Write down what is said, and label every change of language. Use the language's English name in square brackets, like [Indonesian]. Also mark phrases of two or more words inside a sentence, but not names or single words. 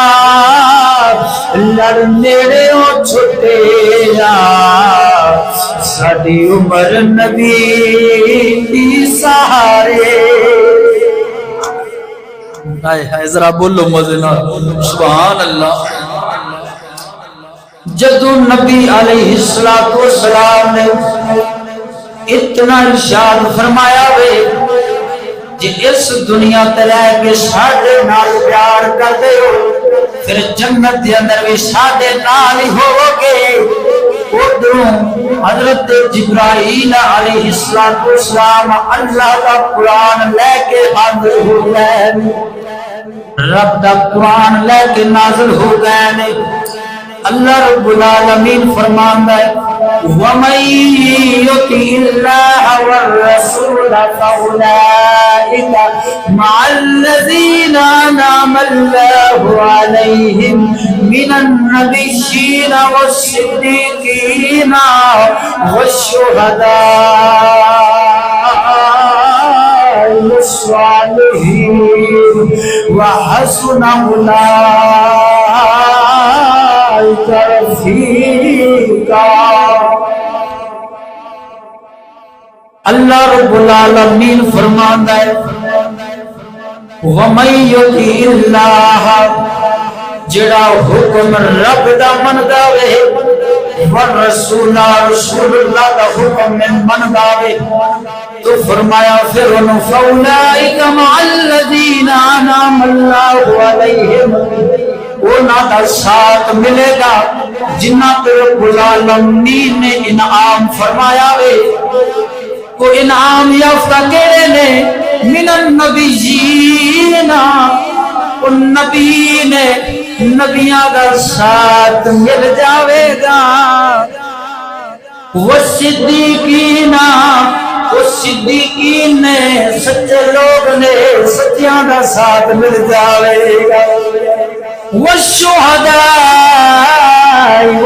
[Punjabi] لڑ نیڑے او چھٹیا، ساڈی عمر نبی دی سہارے، ہائے ہائے ذرا بولو مزے نال [Arabic] سبحان اللہ۔ [Punjabi] جدو نبی [Arabic] علیہ السلام [Punjabi] نے اتنا ارشاد فرمایا وے جی اس دنیا تے رہ کے ساڈے نال پیار کر دے ہو پھر جنت دے اندر بھی ساڈے نال ہی ہوو گے۔ ادھروں حضرت جبرائیل [Arabic] علیہ السلام [Punjabi] اللہ کا قرآن لے کے حاضر ہو گئے، رب دا قرآن لے کے نازل ہو گئے۔ اللہ [Arabic] رب العالمین [Punjabi] فرماندا ہے [Arabic] وَمَن يُطِعِ اللَّهَ وَالرَّسُولَ فَأُولَٰئِكَ مَعَ الَّذِينَ أَنْعَمَ اللَّهُ عَلَيْهِم مِّنَ النَّبِيِّينَ وَالصِّدِّيقِينَ وَالشُّهَدَاءِ وَالصَّالِحِينَ وَحَسُنَ أُولَٰئِكَ رفیقا۔ [Punjabi] اللہ [Arabic] رب العالمین [Punjabi] فرماندا ہے [Arabic] وَمَن يُطِعِ اللَّهَ، [Punjabi] جڑا حکم رب دا مندا وے، والرسول [Arabic] رسول اللہ [Punjabi] دا حکم مندا وے، تو فرمایا پھر انہوں [Arabic] فَأُولَٰئِكَ مَعَ الَّذِينَ أَنْعَمَ اللَّهُ عَلَيْهِمْ، [Punjabi] انہاں دا ساتھ ملے گا جنہ پہ [Arabic] رب العالمین [Punjabi] نے انعام فرمایا وے۔ کو انعام یافتہ کہڑے نے؟ [Arabic] من النبیین، [Punjabi] ان نبی نے نبیاں دا ساتھ مل جاوے گا، [Arabic] والصدیقین، [Punjabi] وہ صدیقین نے سچے لوگ نے سچیاں دا ساتھ مل جاوے گا، [Arabic] والشہداء